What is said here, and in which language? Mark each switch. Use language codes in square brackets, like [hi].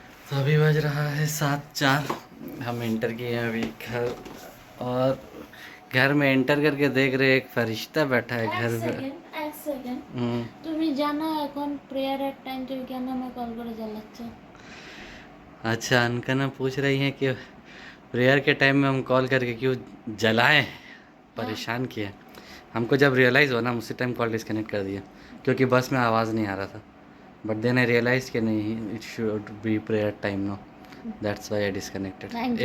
[hi] तो अभी बज रहा है 7:04, हम एंटर किए हैं अभी घर, और घर में एंटर करके देख रहे एक फरिश्ता बैठा है घर में। [bn] এক সেকেন্ড তুমি জানো এখন প্রেয়ারের টাইম তুমি কেন আমাকে কল করে জ্বালাচ্ছ? [hi] अच्छा अनकना पूछ रही हैं कि प्रेयर के टाइम में हम कॉल करके क्यों जलाएं, परेशान किया। हमको जब रियलाइज़ हुआ ना उसी टाइम कॉल डिस्कनेक्ट कर दिया, क्योंकि बस में आवाज़ नहीं आ रहा था। [en] but then I realize [hi] कि नहीं, [en] It should be prayer time no, that's why I disconnected.